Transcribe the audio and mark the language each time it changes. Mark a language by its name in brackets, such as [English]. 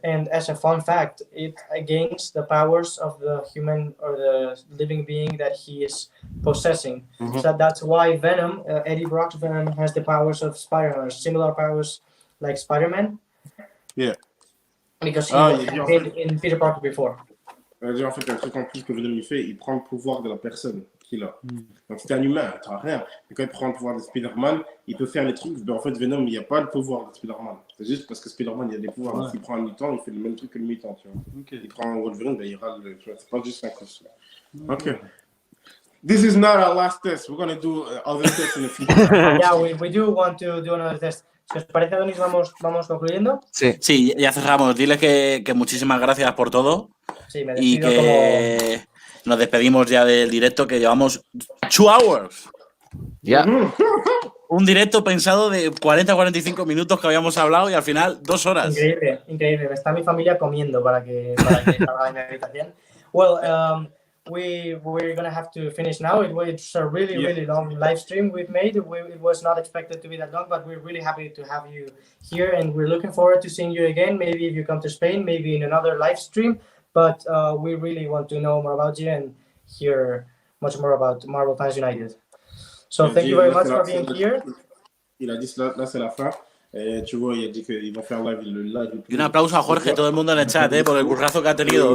[English] And as a fun fact, it gains the powers of the human or the living being that he is possessing. So that's why Venom, Eddie Brock's Venom, has the powers of Spider-Man, similar powers like Spider-Man. Yeah. Because he was in Peter Parker before. [French] En fait, un truc en plus que Venom il fait, il prend le pouvoir de la personne qu'il a. Donc c'est un humain, tu n'as rien. Mais quand il prend le pouvoir de Spider-Man, il peut faire les trucs. Mais en fait, Venom, il n'y a pas le pouvoir de Spider-Man. C'est juste parce que Spider-Man, il y a des pouvoirs. Ouais. S'il prend un mutant, il fait le même truc que le mutant, tu vois. Il prend un Wolverine, ben, il râle. C'est pas juste un costume. Ok. [English] This is not our last test. We're going to do other tests in the future. Yeah, we do want to do another test. [Spanish] Si os parece, Adonis, vamos concluyendo. Sí, ya cerramos. Dile que muchísimas gracias por todo. Sí, me y despido que nos despedimos ya del directo, que llevamos [English] 2 hours. [Spanish] Ya. Un directo pensado de 40-45 minutos que habíamos hablado y al final 2 horas. Increíble, increíble. Está mi familia comiendo para que salga de mi habitación. [English] Well, we're going to have to finish now. It's a really long live stream we've made. It was not expected to be that long, but we're really happy to have you here, and we're looking forward to seeing you again. Maybe if you come to Spain, maybe in another live stream. But we really want to know more about you and hear much more about Marvel Fans United. So thank you very much for being here. [French] Il a dit là c'est la fin. Tu vois, il a dit qu'ils vont faire live, le live. [Spanish] Y un aplauso a Jorge, todo el mundo en el chat, por el currazo que ha tenido.